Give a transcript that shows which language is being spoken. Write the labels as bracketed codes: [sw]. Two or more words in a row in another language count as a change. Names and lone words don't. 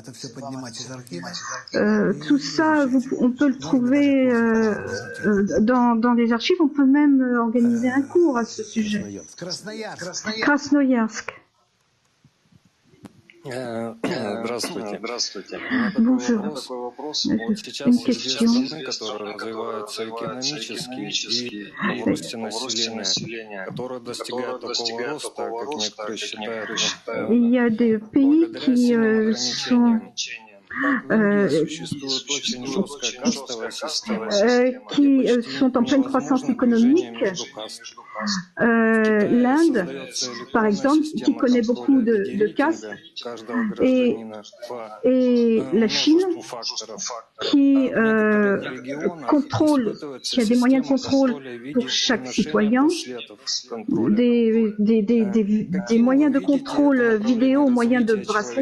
[fr] Tout ça, on peut le trouver dans les archives. On peut même organiser un cours à ce sujet. Krasnoyarsk. [ru] Здравствуйте. [fr] Bonjour. Une question. [ru] Которые развиваются экономически и в росте населения, которые достигают такого роста, как некоторые считают, [fr] Il y a des pays qui sont qui sont en pleine croissance économique. L'Inde, par exemple, qui connaît beaucoup de castes, et la Chine, qui contrôle, qui a des moyens de contrôle pour chaque citoyen, des moyens de contrôle vidéo, moyens de bracelet.